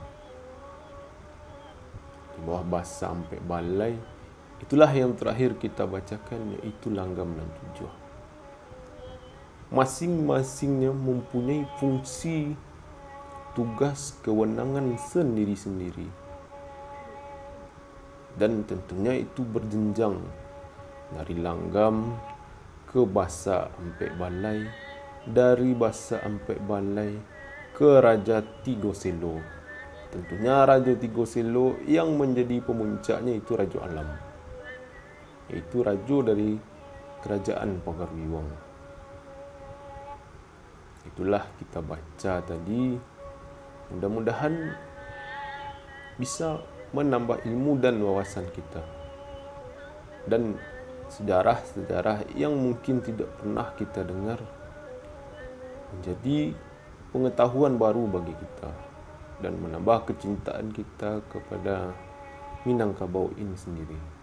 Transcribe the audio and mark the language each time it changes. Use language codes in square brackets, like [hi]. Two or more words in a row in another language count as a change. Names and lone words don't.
[id] Di bawah Basa Ampek Balai, itulah yang terakhir kita bacakan, yaitu Langgam dan Tujuh. Masing-masingnya mempunyai fungsi, tugas, kewenangan sendiri-sendiri. Dan tentunya itu berjenjang dari Langgam ke Basa Ampek Balai, dari Basa Ampek Balai ke Raja Tigo Selo. Tentunya Raja Tigo Selo yang menjadi pemuncaknya itu Raja Alam, yaitu raja dari Kerajaan Pagaruyuang. Itulah kita baca tadi. Mudah-mudahan bisa menambah ilmu dan wawasan kita, dan sejarah-sejarah yang mungkin tidak pernah kita dengar menjadi pengetahuan baru bagi kita dan menambah kecintaan kita kepada Minangkabau ini sendiri.